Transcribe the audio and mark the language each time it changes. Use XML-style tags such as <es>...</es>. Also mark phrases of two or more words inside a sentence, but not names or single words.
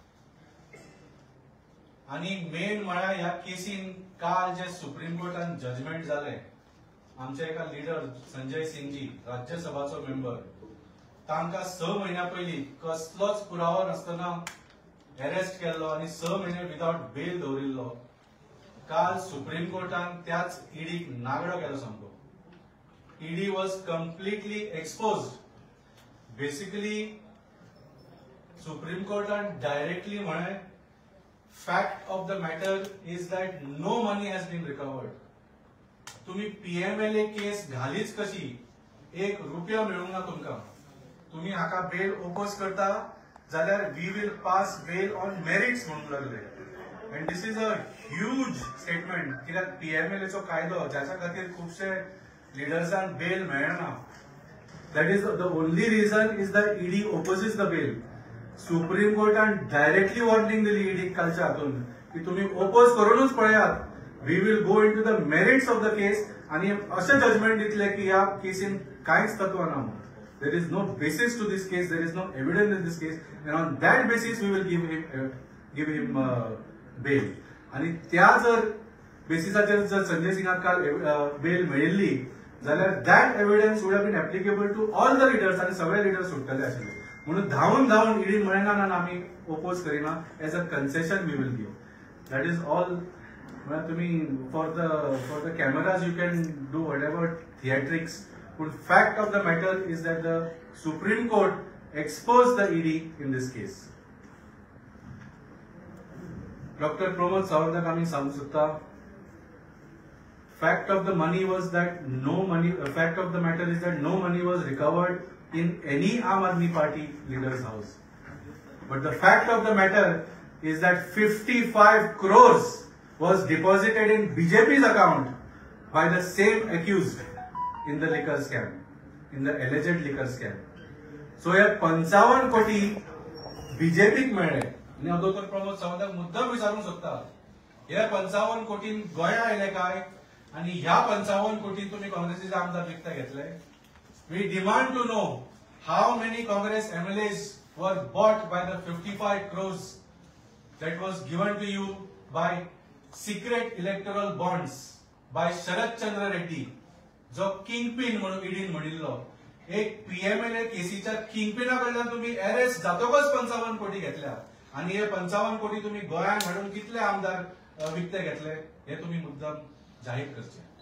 <kok>आनी मेन म्हळ्यार ह्या केसीन काल जे सुप्रीम कोर्टान जजमेंट जाले, आमचे एका लिडर संजय सिंगजी राज्यसभाचो मेंबर, तांकां 6 म्हयन्या पयलीं कसलोच पुरावो नासतना अरेस्ट केल्लो आनी 6 म्हयने</kok> <en>without bail</en> <kok>दवरिल्लो. काल सुप्रीम कोर्टान त्याच ईडीक नागडो केलो सामको.</kok> <en>ED was completely exposed. Basically Supreme Courtan directly म्हळे fact of the matter is that no money has been recovered.</en> <kok>तुम्ही पीएमएलए केस घालीच कशी, 1 रुपया मेळूंक ना तुमकां. तुम्ही हाका बेल ओपोज करता जाल्यार</kok> <en>we will pass bail on merits</en> <kok>म्हणूंक लागले.</kok> <en>and this is a huge statement.</en> <kok>कित्याक पीएमएलएचो कायदो ज्याच्या खातीर खुबशे लिडर्सांक बेल मेळना,</kok> <en>that is the only reason is the ED opposes the bail.</en> <kok>सुप्रीम कोर्टान</kok> <en>directly warning</en> <kok>दिली ईडीक कालच्या हातून की तुम्ही ओपोज करूनच पळयात.</kok> <en>we will go into the merits of the case</en> <kok>आणि असे जजमेंट दितले की ह्या केसीन कांयच तत्व ना.</kok> <en>there is no basis to this case, there is no evidence in this case, and on that basis we will give him bail.</en> <kok>आणि त्या जर बेसिसाचेर जर संजय सिंगाक काल बेल मेळिल्ली जाल्यार</kok> <en>that evidence would have been applicable to all the leaders</en> <kok>आनी सगळे लिडर्स सुट्टले आशिल्ले. म्हणून धांवन ईडी म्हळेना ना आमी ओपोज करिना.</kok> <en>as a concession we will give. That is all.</en> <kok>म्हळ्यार तुमी</kok> <en>for the cameras you can do whatever theatrics, पूण fact of the matter is that the Supreme Court exposed the ED in this case.</en> <kok>डॉक्टर प्रमोद सावंताक आमी सांगूंक सोदता</kok> <en>fact of the money was that no money. Fact of the matter is that no money was recovered in any Aam Aadmi Party leader's house. But the fact of the matter is that 55 crores was deposited in BJP's account by the same accused in the liquor scam, in the alleged liquor scam.</en> <kok>So हे 55 कोटी बीजेपीक मेळ्ळे. आणि हांव डॉक्टर प्रमोद सावंताक मुद्दम विचारूंक सोदता, हे 55 कोटीन गोंया आयले काय आणि ह्या 55 कोटी तुम्ही काँग्रेसीचे आमदार विकता घेतले.</kok> <en>we demand to know how many Congress MLAs were bought by the 55 crores that was given to you by secret electoral bonds by शरद चंद्र रेड्डी,</en> <kok>जो किंगपिन म्हणून ईडीन म्हणिल्लो. एक पीएमएलए केसीच्या किंगपिना कडल्यान तुम्ही अरेस्ट जातकच 55 कोटी घेतल्या आणि हे 55 कोटी तुम्ही गोंयांत हाडून कितले आमदार विकते घेतले हे तुम्ही मुद्दाम जाहीर करचे.</kok>